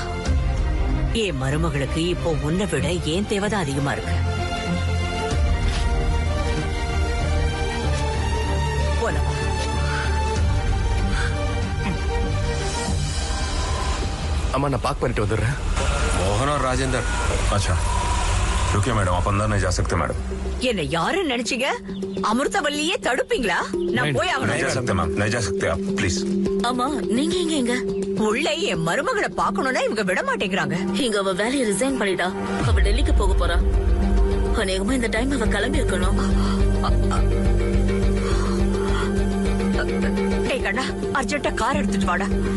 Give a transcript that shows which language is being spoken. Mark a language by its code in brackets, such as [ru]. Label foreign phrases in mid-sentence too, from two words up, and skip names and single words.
[ta] என் மருமகளுக்கு இப்போ உன்னை விட ஏன் தேவைதான் அதிகமா இருக்கு. போலவா? अम्मा, நான் பாக் பண்ணிட்டு வந்துடுறேன். [hi] मोहन और राजेंद्र। अच्छा रुकिए मैडम, आप अंदर नहीं जा सकते मैडम। [ta] என்ன யாரு நினைச்சீங்க? அமிர்தவல்லியே தடுப்பீங்களா? நான் போய் [hi] नहीं जा सकते मैम, नहीं जा सकते आप प्लीज। [ta] ஆமா, நீங்க எங்க உள்ள என் மருமகளை பாக்கணும்னா இவங்க விட மாட்டேங்கிறாங்க. இங்க அவ வேலையை ரிசைன் பண்ணிட்டா. அவ டெல்லிக்கு போக போறா. அநேகமா இந்த டைம் அவ கிளம்பி இருக்கணும். டேய் கண்ணா, அர்ஜென்ட்டா கார் எடுத்துட்டு வாடா.